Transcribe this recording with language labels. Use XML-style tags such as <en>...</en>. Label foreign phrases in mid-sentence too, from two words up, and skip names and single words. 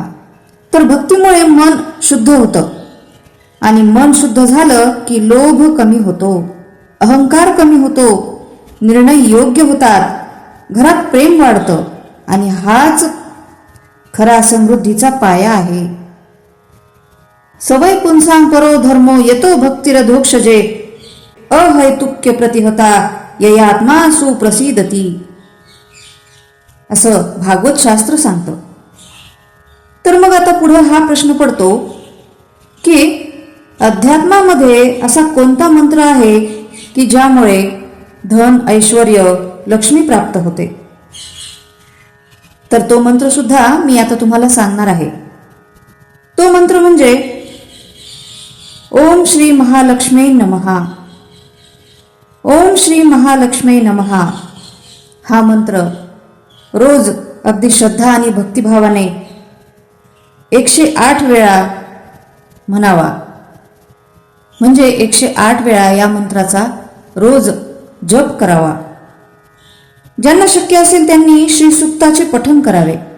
<mr>तर भक्तीमुळे मन शुद्ध होतं, आणि मन शुद्ध झालं की लोभ कमी होतो, अहंकार कमी होतो, निर्णय योग्य होतात, घरात प्रेम वाढतं, आणि हाच खरा समृद्धीचा पाया आहे।</mr> <sa>सवय पुंसां परो धर्मो यतो भक्तिरधोक्षजे अहैतुक्य प्रतिहता ययात्मा सुप्रसिद्धती,</sa> <mr>असं भागवत शास्त्र सांगतं। तर मग आता पुढे हा प्रश्न पडतो की अध्यात्मामध्ये असा कोणता मंत्र आहे की ज्यामुळे धन ऐश्वर्य लक्ष्मी प्राप्त होते। तर तो मंत्र सुद्धा मी आता तुम्हाला सांगणार आहे। तो मंत्र म्हणजे</mr> <sa>ओम श्री महालक्ष्मी नमः। ओम श्री महालक्ष्मी नमः</sa> <mr>हा मंत्र रोज अगदी श्रद्धा आणि भक्तिभावाने 108 वेळा म्हणावा। म्हणजे 108 वेळा या मंत्राचा रोज जप करावा। ज्यांना शक्य असेल त्यांनी श्री सूक्ताचे पठण करावे।</mr>